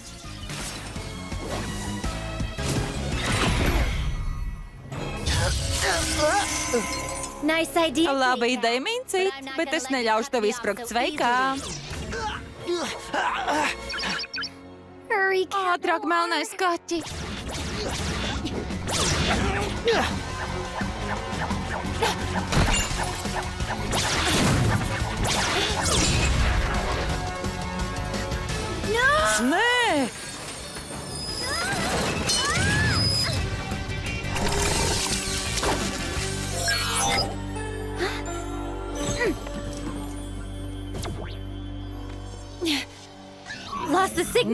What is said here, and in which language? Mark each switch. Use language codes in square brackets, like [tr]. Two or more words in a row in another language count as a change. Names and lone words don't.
[en] Nice idea. [lv] Laba Tika. ideja, mincīt, bet es neļaušu tev izsprāgt sveikā. [en] Hurry, cat. [lv] Ātrāk, melnais kaķi. Nē! [en] Lost the signal.